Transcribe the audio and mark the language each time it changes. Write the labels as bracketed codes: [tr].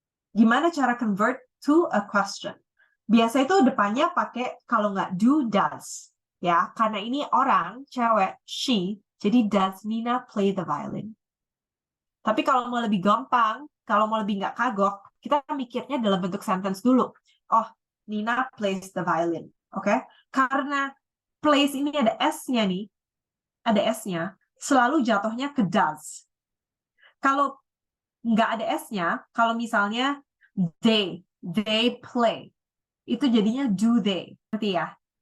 [id] Gimana cara [en] convert to a question? [id] Biasa itu depannya pakai kalau nggak do, does. Ya, karena ini orang, cewek, she, jadi [en] does Nina play the violin? [id] Tapi kalau mau lebih gampang, kalau mau lebih nggak kagok, kita mikirnya dalam bentuk sentence dulu. [en] Oh, Nina plays the violin. [id] Oke? Karena plays ini ada S-nya nih, ada S-nya, selalu jatuhnya ke does. Kalau nggak ada S-nya, kalau misalnya [en] they play, [id] itu jadinya [en] do they. [id] Ngerti ya?